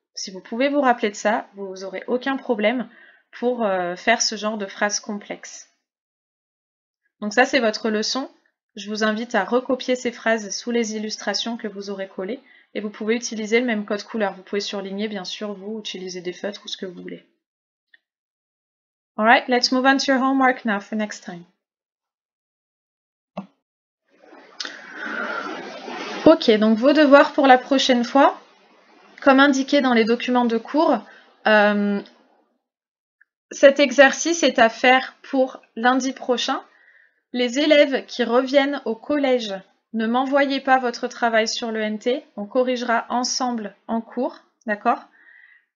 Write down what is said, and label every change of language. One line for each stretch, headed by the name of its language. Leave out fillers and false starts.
French: Si vous pouvez vous rappeler de ça, vous n'aurez aucun problème pour faire ce genre de phrase complexe. Donc ça, c'est votre leçon. Je vous invite à recopier ces phrases sous les illustrations que vous aurez collées et vous pouvez utiliser le même code couleur. Vous pouvez surligner, bien sûr, vous, utiliser des feutres ou ce que vous voulez.
English: Alright, let's move on to your homework now for next time.
French: Ok, donc vos devoirs pour la prochaine fois, comme indiqué dans les documents de cours, cet exercice est à faire pour lundi prochain. Les élèves qui reviennent au collège, ne m'envoyez pas votre travail sur le NT, on corrigera ensemble en cours, d'accord ?